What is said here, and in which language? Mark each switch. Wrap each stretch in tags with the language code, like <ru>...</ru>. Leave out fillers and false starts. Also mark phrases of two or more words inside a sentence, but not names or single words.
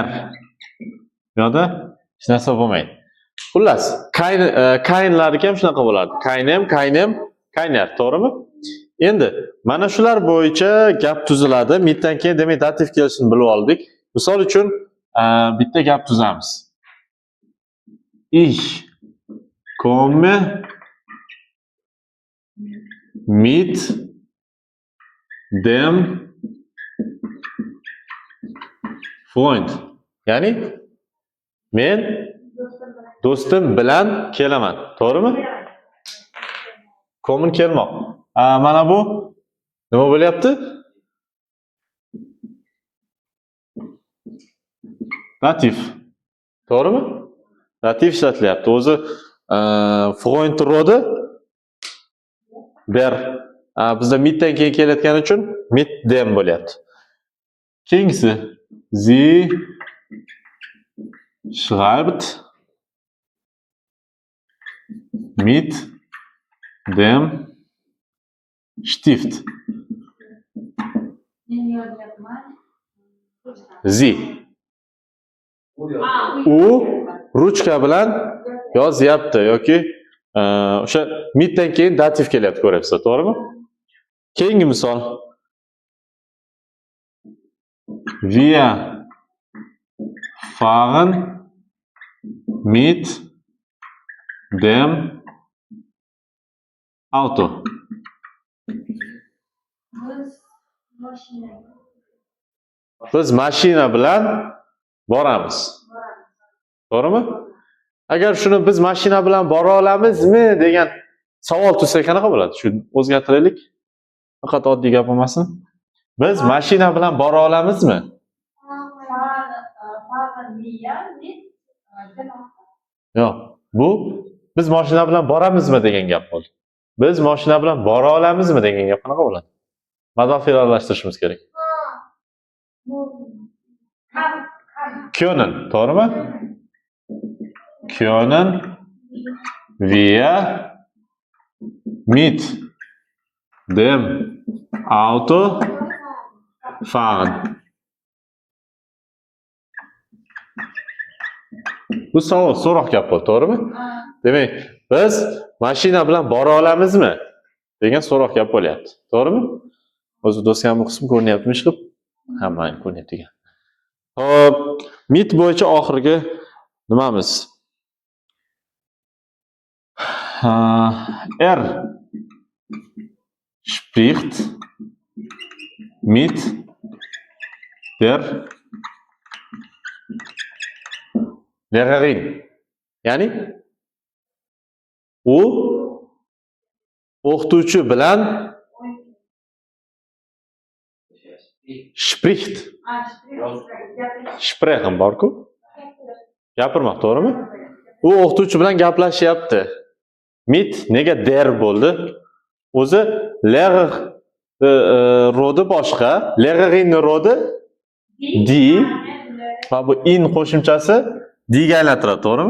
<uz>Yo'da hech narsa bo'lmaydi. Xullas, kaynlarga ham shunaqa bo'ladi.</uz> <de>Kaynem, kayner, to'g'rimi?</de> <uz>Endi mana shular bo'yicha gap tuziladi. Mitdan keyin demak dativ kelishini bilib oldik. Misol uchun bitta gap tuzamiz.</uz> <de>Ich komme mit dem Freund.</de> <uz>Ya'ni men do'stim bilan kelaman. To'g'rimi? Kommen kelmoq. Mana bu nima bo'lyapti? Dativ. To'g'rimi? Dativ ishlatilyapti. O'zi Freund rodi ber. Bizda mitdan keyin kelayotgani uchun</uz> <de>mit dem</de> <uz>bo'lyapti.</uz> <de>Keyingisi Sie schreibt mit dem Stift. Sie.</de> <uz>U ruchka bilan yozyapti yoki o'sha mitdan keyin dativ kelyapti, ko'ryapsizlar, to'g'rimi? Keyingi misol.</uz> <de>Wir fahren mit dem Auto.</de> <uz>Biz mashina bilan boramiz. To'g'rimi? Agar shuni biz mashina bilan bora olamizmi degan savol tug'sa qanaqa bo'ladi? Shuni o'zgartiraylik. Faqat oddiy gap bo'lmasin. Biz mashina bilan bora olamizmi? Yo'q. Bu biz mashina bilan boramizmi degan gap bo'ldi. Biz mashina bilan bora olamizmi degan gap qanaqa bo'ladi? Mador fe'llashtirishimiz kerak. Können, to'g'rimi?</uz> <de>Können wir mit dem Auto fahren.</de> <uz>Bu savol, so'roq gap bo'ldi, to'g'rimi? Demak, biz mashina bilan bora olamizmi degan so'roq gap bo'lyapti. To'g'rimi? O'zi do'stga bu qism ko'rinyaptimi ish qilib? Hamma ko'rinyapti ekan. Xo'p, mit bo'yicha oxirgi nimamiz?</uz> <de>Er spricht mit der Lehrerin.</de> <uz>Ya'ni u o'qituvchi bilan spricht. Sprechen borku? Gapirmoq, to'g'rimi? U o'qituvchi bilan gaplashyapti. Mit nega der bo'ldi? O'zi Lehrer rodi boshqa, Lehrerin rodi di va bu in qo'shimchasi diga aylantiradi, to'g'rimi?</uz>